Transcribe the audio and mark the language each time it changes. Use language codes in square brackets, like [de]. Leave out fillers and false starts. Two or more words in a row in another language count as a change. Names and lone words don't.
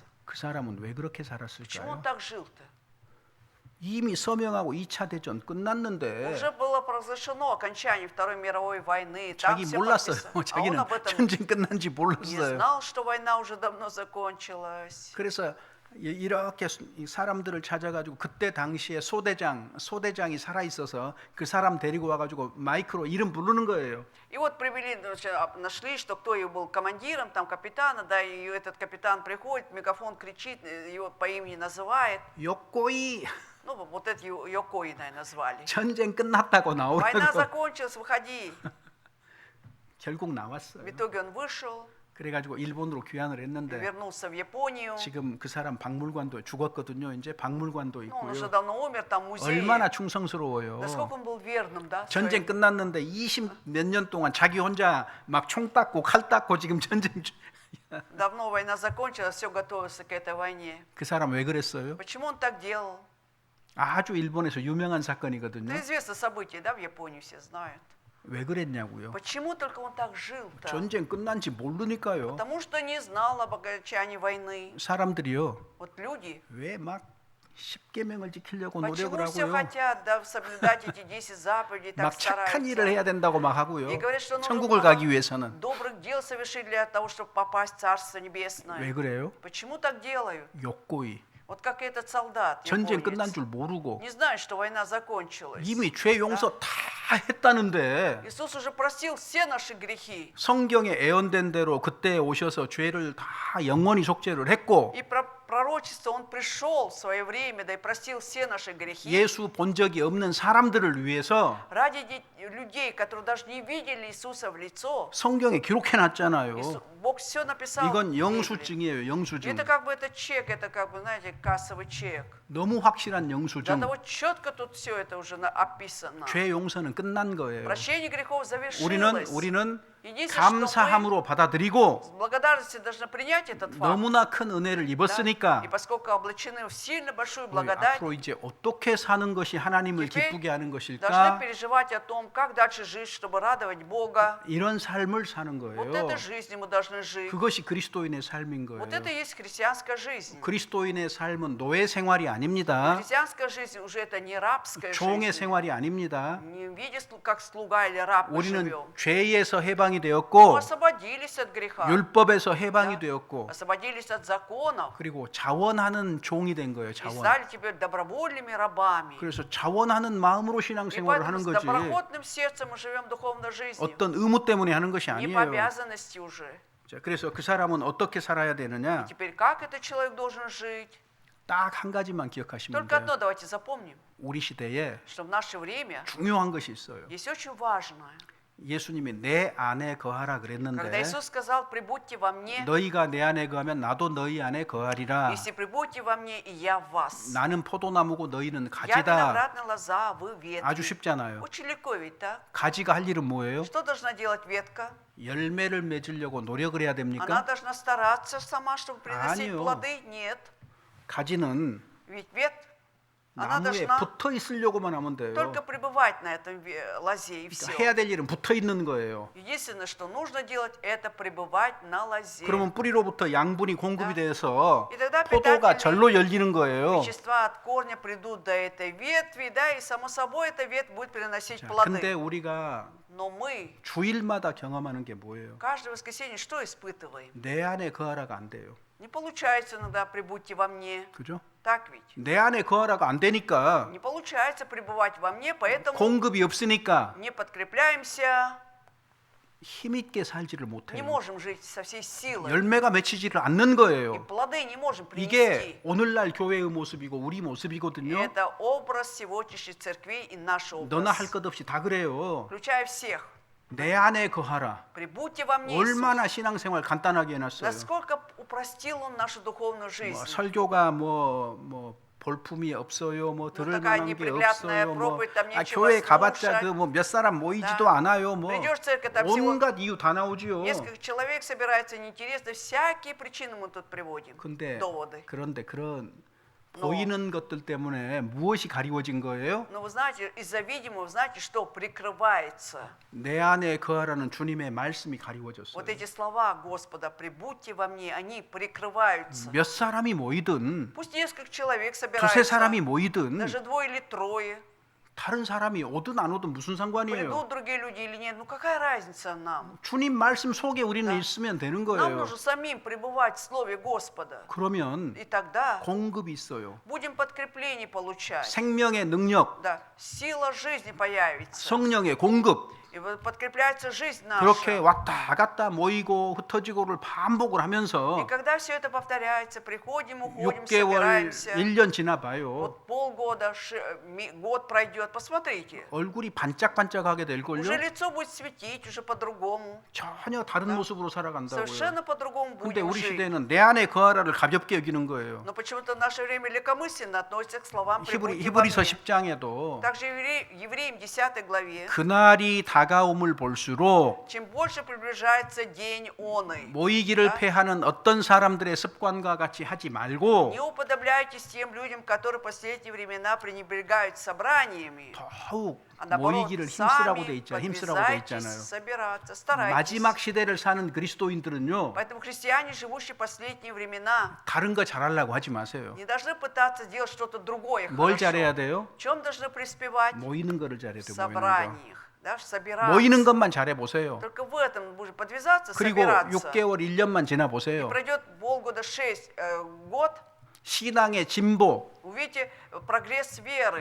[ko] 그 사람은 왜 그렇게 [ru] Почему он [ko] 살았을까요? [ru] так жил-то? [ko] 이미 서명하고 2차 대전 끝났는데 [ru] Уже было произошено окончание Второй мировой войны. Там [ko] 자기 [ru] все [ko] 몰랐어요. [ru] подписано. А он [ko] 자기는 [ru] об этом [ko] 전쟁 끝난지 [ru] не [ko] 몰랐어요. [ru] знал, что война уже давно закончилась. [ko] 그래서 이렇게 사람들을 찾아가지고 그때 당시에 소대장이 살아 있어서 그 사람 데리고 와가지고 마이크로 이름 부르는 거예요. [ru] И вот привели, нашли, что кто его был командиром, там капитана, да, и этот капитан приходит, мегафон кричит, его по имени называет. [ko] 욕고이 [ru] Ну, вот это Йокои, наверное, назвали. [ko] 전쟁 끝났다고 [ru] Война [ko] 나오라고 [ru] закончилась, выходи. [ko] 결국 나왔어요. [ru] В итоге он вышел, [ko] 그래가지고 일본으로 귀환을 했는데 [ru] вернулся в Японию. [ko] 지금 그 사람 박물관도 죽었거든요. 이제 박물관도 [ru] Ну, он уже [ko] 있고요. [ru] давно умер, там музей. [ko] 얼마나 충성스러워요. [ru] Насколько он был верным, да? [ko] 전쟁 끝났는데 20 몇 년 동안 자기 혼자 막 총 닦고 칼 닦고 지금 전쟁 [ru] Давно война закончилась, все готовился к этой войне. [ko] 그 사람 왜 그랬어요? [ru] Почему он так делал? [ko] 아주 일본에서 유명한 사건이거든요. [ru] Это известное событие, да, в Японии все знают. [ko] 왜 그랬냐고요? [ru] Почему только он так жил-то? [ko] 전쟁 끝난지 모르니까요. [ru] Потому что не знал об окончании войны. [ko] 사람들이요. [ru] Вот люди, [ko] 왜 막 10계명을 지키려고 [ru] почему [ko] 노력을 [ru] все [ko] 하고요. [ru] хотят, да, соблюдать эти 10 заповедей, так [ko] 막 착한 일을 해야 [ru] стараются. [ko] 된다고 막 하고요. [ru] И говорят, что нужно [ko] 천국을 가기 위해서는 [ru] добрых дел совершить для того, чтобы попасть в Царство [ko] 왜 [ru] Небесное. [ko] 그래요? [ru] Почему так делают? [ko] 욕고이. [ru] Вот как этот солдат, [ko] 전쟁 끝난 [ru] японец, [ko] 줄 모르고 [ru] не знает, что война закончилась. [ko] 이미 죄 용서 다 했다는데 [ru] Иисус уже простил все наши грехи. [ko] 성경에 예언된 대로 그때 오셔서 죄를 다 영원히 속죄를 했고 [ru] И пророчество, Он пришел в свое время, да и простил все наши грехи. [ko] 예수 본 적이 없는 사람들을 위해서 [ru] Ради людей, которые даже не видели Иисуса в лицо, [ko] 성경에 기록해 놨잖아요. [ru] Бог все написал. в [ko] 이건 [ru] Библии. [ko] 영수증이에요. 영수증. [ru] Это как бы это чек, это как бы, знаете, кассовый чек. [ko] 너무 확실한 [ru] До [ko] 영수증. [ru] того четко тут все это уже описано. [ko] 죄 용서는 끝난 거예요. [ru] Прощение грехов [ko] 우리는 [ru] завершилось. [ko] 우리는 감사함으로 받아들이고 [ru] С благодарностью должны принять этот факт. [ko] 너무나 큰 은혜를 [ru] Да? [ko] 입었으니까 [ru] И поскольку облачены в сильно большую [ko] 우리 [ru] благодать, [ko] 앞으로 이제 어떻게 사는 것이 하나님을 [ru] Теперь [ko] 기쁘게 하는 [ru] должны [ko] 것일까? [ru] переживать о том, как дальше жить, чтобы радовать Бога. [ko] 이런 삶을 사는 [ru] Вот [ko] 거예요. [ru] этой жизнью мы должны должны жить. [ko] 그것이 그리스도인의 삶인 [ru] Вот [ko] 거예요. [ru] это и есть христианская жизнь. [ko] 그리스도인의 삶은 노예 생활이 아닙니다. [ru] Христианская жизнь уже это не рабская [ko] 종의 [ru] жизнь. [ko] 생활이 아닙니다. [ru] Не в виде, как слуга или раб мы [ko] 우리는 [ru] живем. [ko] 죄에서 해방이 [ru] Мы [ko] 되었고 [ru] освободились от греха. [ko] 율법에서 해방이 되었고 [ru] Освободились от законов. [ko] 그리고 자원하는 종이 된 거예요. [ru] И [ko] 자원. [ru] стали теперь добровольными рабами. [ko] 그래서 자원하는 마음으로 [ru] И [ko] 신앙생활을 [ru] поэтому [ko] 하는 [ru] с [ko] 거지 [ru] доброхотным сердцем мы живем духовной жизнью. [ko] 어떤 의무 때문에 하는 것이 [ru] Не [ko] 아니에요. [ru] по обязанности уже. [ko] 자, 그래서 그 사람은 어떻게 살아야 되느냐? [ru] Теперь как этот человек должен жить? [ko] 딱 한 가지만 기억하시면 [ru] Только [ko] 돼요. [ru] одно давайте запомним, [ko] 우리 시대에 [ru] что в наше время [ko] 중요한 것이 있어요. [ru] есть очень важное. [ko] 예수님이 내 안에 거하라 [ru] Когда [ko] 그랬는데 [ru] Иисус сказал, прибудьте во мне, [ko] 너희가 내 안에 거하면 나도 너희 안에 거하리라. [ru] если прибудьте во мне, и я в вас. [ko] 나는 포도나무고 너희는 [ru] Я [ko] 가지다. [ru] виноградная лоза, вы [ko] 아주 [ru] ветви. [ko] 쉽잖아요. [ru] Очень легко ведь, так? [ko] 가지가 할 일은 뭐예요? [ru] Что должна делать ветка? [ko] 열매를 맺으려고 노력을 해야 [ru] Она [ko] 됩니까? [ru] должна стараться сама, чтобы приносить [ko] 아니요. [ru] плоды? Нет. [ko] 가지는 [ru] Ведь она [ko] 나무에 [ru] должна [ko] 붙어 있으려고만 하면 돼요. [ru] только пребывать на этом лозе, и [ko] 그러니까 [ru] все. [ko] 해야 될 일은 붙어 있는 거예요. [ru] Единственное, что нужно делать, это пребывать на лозе. [ko] 그러면 뿌리로부터 양분이 공급이 돼서 [ru] И тогда [ko] 포도가 [ru] питательные [ko] 절로 열리는 거예요. [ru] вещества от корня придут до этой ветви, да, и само собой эта ветвь будет приносить [ko] 자, [ru] плоды. [ko] 근데 우리가 [ru] Но мы [ko] 주일마다 경험하는 게 뭐예요? [ru] каждое воскресенье что испытываем? [ko] 내 안에 거하라가 안 돼요. [ru] Не получается иногда прибудьте во мне. [ko] 그죠? [ru] Так ведь? [ko] 내 안에 거하라가 안 되니까 [ru] Не получается пребывать во мне, поэтому [ko] 공급이 없으니까 [ru] не подкрепляемся, [ko] 힘 있게 살지를 [ru] не [ko] 못해요. [ru] можем жить со всей силой. [ko] 열매가 맺히지를 않는 [ru] И [ko] 거예요. [ru] плоды не можем [ko] 이게 [ru] принести. [ko] 오늘날 교회의 모습이고 우리 [ru] И [ko] 모습이거든요. [ru] это образ сегодняшних церквей и наш [ko] 너나 할 [ru] образ. [ko] 것 없이 다 그래요. [ru] Включая всех. [ko] 내 안에 거하라. [ru] Прибудьте во мне, [ko] 얼마나 [ru] Иисус. [ko] 신앙생활 간단하게 해놨어요. [ru] Насколько упростил Он нашу [ko] 뭐 [ru] духовную жизнь. [ko] 설교가 뭐 볼품이 없어요. 뭐 들을 [ru] такая [ko] 만한 게 [ru] неприглядная [ko] 없어요. 뭐 [ru] проповедь, там нечего [ko] 교회 가봤자 [ru] слушать. [ko] 그 뭐 몇 사람 모이지도 [ru] Да. [ko] 않아요. 뭐 [ru] Придешь в церковь, там всего [ko] 온갖 이유 다 나오지요. [ru] несколько человек собирается, неинтересно. Всякие причины мы тут приводим. [ko] 근데 [ru] доводы. [ko] 그런데 그런 [ru] Но- [ko] 보이는 것들 때문에 무엇이 가리워진 거예요? [ru] Но вы знаете, из-за видимого, знаете, что прикрывается? [ko] 내 안에 거하라는 주님의 말씀이 가리워졌어요. [ru] Вот эти слова Господа, прибудьте во мне, они прикрываются. [ko] 몇 사람이 모이든 [ru] Пусть несколько человек [ko] 두세 사람이 [ru] собираются, [ko] 모이든 [ru] даже двое или трое, [ko] 다른 사람이 오든 안 오든 무슨 상관이에요? [ru] придут другие люди или нет, ну какая разница нам? [ko] 주님 말씀 속에 우리는 [ru] Да. [ko] 있으면 되는 [ru] Нам [ko] 거예요. [ru] нужно самим пребывать в Слове Господа. [ko] 그러면 [ru] И тогда [ko] 공급이 있어요. [ru] будем подкрепление получать. [ko] 생명의 능력, [ru] Да, сила жизни появится. [ko] 성령의 공급 [ru] И вот подкрепляется жизнь [ko] 그렇게 [ru] наша. [ko] 왔다 갔다 모이고 흩어지고를 반복을 [ru] И [ko] 하면서 [ru] когда все это повторяется, приходим, уходим, [ko] 6개월, [ru] собираемся. [ko] 1년 지나봐요. [ru] Вот полгода, год пройдет, посмотрите. [ko] 얼굴이 반짝반짝하게 [ru] Уже [ko] 될걸요? [ru] лицо будет светить, уже по-другому. [ko] 전혀 다른 모습으로 살아간다고요. [ru] Совершенно по-другому [ko] 근데 [ru] будем [ko] 우리 [ru] жить. [ko] 시대는 내 안에 거하라를 가볍게 여기는 거예요. [ru] Но почему-то в наше время легкомысленно относятся к словам «прибудьте во [ko] 히브리서 [ru] мне». [ko] 10장에도 [ru] Также Евреям 10 главе. [ko] 그날이 다가옴을 볼수록 [ru] Чем больше приближается день оный, [ko] 모이기를 패하는 어떤 사람들의 습관과 같이 하지 말고 [ru] не уподобляйтесь тем людям, которые в последние времена пренебрегают собраниями, [ko] 더욱 [ru] а наоборот, [ko] 모이기를 힘쓰라고 돼 [ru] сами [ko] 있잖아요. 힘쓰라고 돼 [ru] подвязайтесь [ko] 있잖아요. [ru] собираться, старайтесь. [ko] 마지막 시대를 사는 그리스도인들은요. [ru] Поэтому христиане, живущие в последние времена, [ko] 다른 거 잘하려고 하지 마세요. [ru] не должны пытаться делать что-то другое [ko] 뭘 [ru] хорошо. [ko] 잘해야 돼요? [ru] В чем должны преуспевать? [ko] 모이는 거를 잘해야 [ru] В [ko] 돼요. [ru] собраниях. Да, собираться. [ko] 모이는 것만 잘해 보세요. [ru] Только в этом нужно подвязаться, [ko] 그리고 [ru] собираться. [ko] 6개월, 1년만 지나 [ru] И [ko] 보세요. [ru] пройдет полгода, 6, год, [ko] 신앙의 진보, [ru] увидите прогресс веры.